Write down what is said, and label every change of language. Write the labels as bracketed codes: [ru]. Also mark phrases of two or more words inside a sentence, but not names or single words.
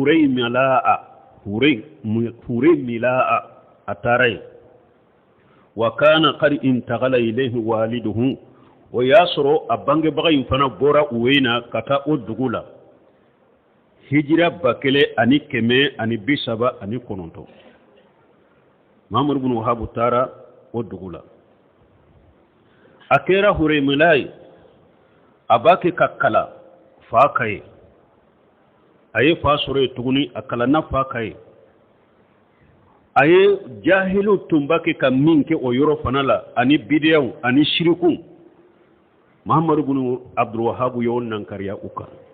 [bm] Huraymilaa a taara yen [ar] وكان قد انتقل إليه والده [bm] o y'a sɔrɔ a bangebaga in fana bɔra Uweyna ka taa o dugu la hijira 1139 Muhammad bin Wahab taara o dugu la a kɛra Huraymilaa ye a b'a kɛ ka kala fa ka ye a ye fa sɔrɔ yen tuguni a kalanna fa ka ye a ye jahilu tun b'a kɛ ka min kɛ o yɔrɔ fana la ani bidiyaw ani shiriku Muhammad bin Abdul Wahab y'o nankariya u kan